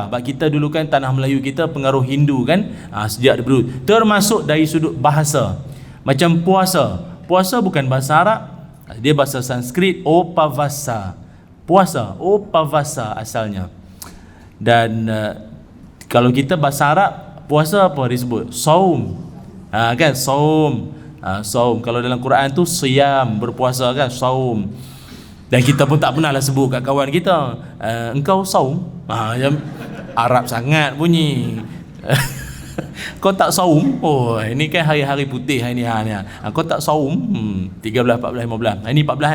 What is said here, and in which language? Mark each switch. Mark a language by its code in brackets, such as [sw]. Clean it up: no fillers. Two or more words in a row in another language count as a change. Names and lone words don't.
[ms] Bagi kita dulu kan tanah Melayu kita pengaruh Hindu kan, sejak dulu. Termasuk dari sudut bahasa. Macam puasa. Puasa bukan bahasa Arab, dia bahasa Sanskrit, Opavasa. Puasa, Opavasa asalnya. Dan kalau kita bahasa Arab, puasa apa disebut? Saum. Kan saum. Saum. Kalau dalam Quran tu siyam, berpuasa kan, saum. Dan kita pun tak pernah lah sebut kat kawan kita, engkau saum. Yang Arab sangat bunyi. Kau tak saum? Oh, ini kan hari-hari putih hari ni. Kau tak saum? 13, 14, 15. Ini 14 kan?